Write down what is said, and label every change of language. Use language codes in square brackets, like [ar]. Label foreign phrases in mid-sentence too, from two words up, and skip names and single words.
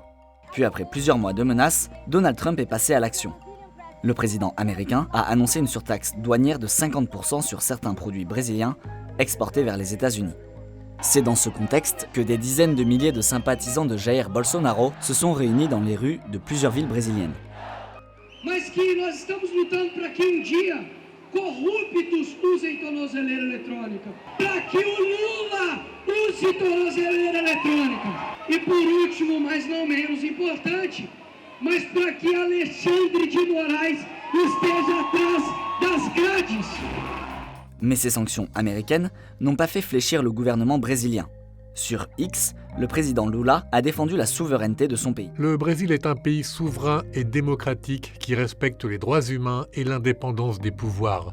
[fr] Puis après plusieurs mois de menaces, Donald Trump est passé à l'action. Le président américain a annoncé une surtaxe douanière de 50% sur certains produits brésiliens exportés vers les États-Unis. C'est dans ce contexte que des dizaines de milliers de sympathisants de Jair Bolsonaro se sont réunis dans les rues de plusieurs villes brésiliennes. [pt] Mas que nós estamos lutando para que dia corruptos usem tornozeleira eletrônica, para que o Lula use tornozeleira eletrônica. E por último, mas não menos importante, mas para que Alexandre de Moraes esteja atrás das grades. [fr] Mais ces sanctions américaines n'ont pas fait fléchir le gouvernement brésilien. Sur X, le président Lula a défendu la souveraineté de son pays. Le Brésil est un pays souverain et démocratique qui respecte les droits humains et l'indépendance des pouvoirs.